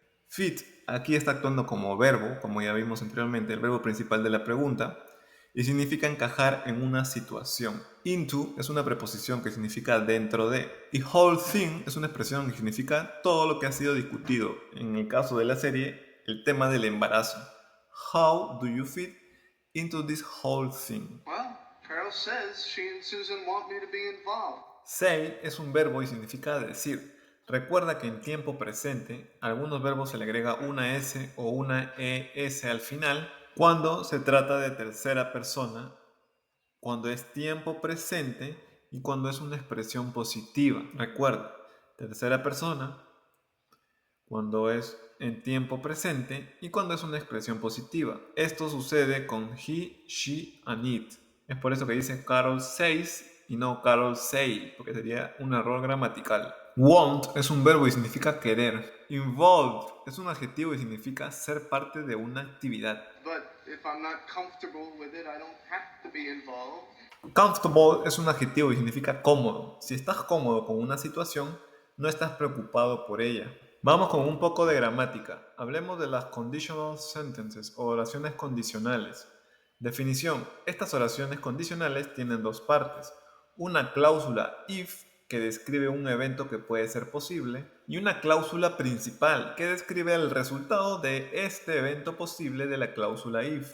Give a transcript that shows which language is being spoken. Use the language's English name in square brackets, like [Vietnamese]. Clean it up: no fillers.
[Spanish] Fit aquí está actuando como verbo, como ya vimos anteriormente, el verbo principal de la pregunta, y significa encajar en una situación. Into es una preposición que significa dentro de, y whole thing es una expresión que significa todo lo que ha sido discutido. En el caso de la serie, el tema del embarazo. [English] How do you fit into this whole thing? Well, Carol says she and Susan want me to be involved. [Spanish] Say es un verbo y significa decir. Recuerda que en tiempo presente, a algunos verbos se le agrega una S o una ES al final cuando se trata de tercera persona, cuando es tiempo presente y cuando es una expresión positiva. Recuerda, tercera persona, cuando es en tiempo presente y cuando es una expresión positiva. Esto sucede con [English] he, she and it. [Spanish] Es por eso que dice [English] Carol says [Spanish] y no [English] Carol say, [Spanish] porque sería un error gramatical. Want es un verbo y significa querer. Involved es un adjetivo y significa ser parte de una actividad. [English] But if I'm not comfortable with it, I don't have to be involved. [Spanish] Comfortable es un adjetivo y significa cómodo. Si estás cómodo con una situación, no estás preocupado por ella. Vamos con un poco de gramática. Hablemos de las conditional sentences o oraciones condicionales. Definición. Estas oraciones condicionales tienen dos partes. Una cláusula if, que describe un evento que puede ser posible, y una cláusula principal, que describe el resultado de este evento posible de la cláusula if.